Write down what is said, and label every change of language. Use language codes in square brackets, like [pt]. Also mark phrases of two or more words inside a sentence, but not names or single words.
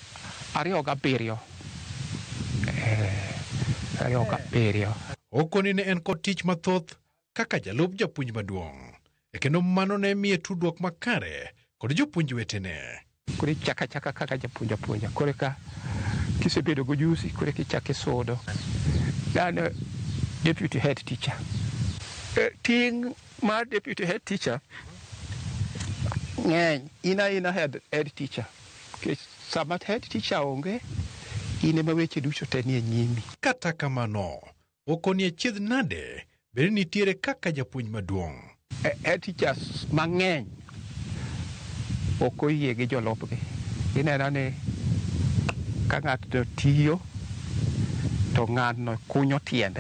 [luo] 27. Okoni ne en kod tich mathoth kaka jalup japuonj maduong'. Kendo mano ne miye tudruok makare kod jopuonj wetene. Koro chaka kaka japuonja. Koro ka kisebedo go jusi, koro kichake sodo. [en] Then deputy head teacher. [luo] Ting mar [en] deputy head teacher [luo] ng'eny. Ina [en] head teacher. [luo] Sama [en] head teacher [luo] onge, ine ma weche duto te nie nyimi. Kata kamano, okoni achiedh nade bende nitiere kaka japuonj maduong'. [en] Head teachers [luo] mang'eny ok oyie gi jolupgi. Ineno ni ka ng'ato tiyo to ng'ano kunyo tiende.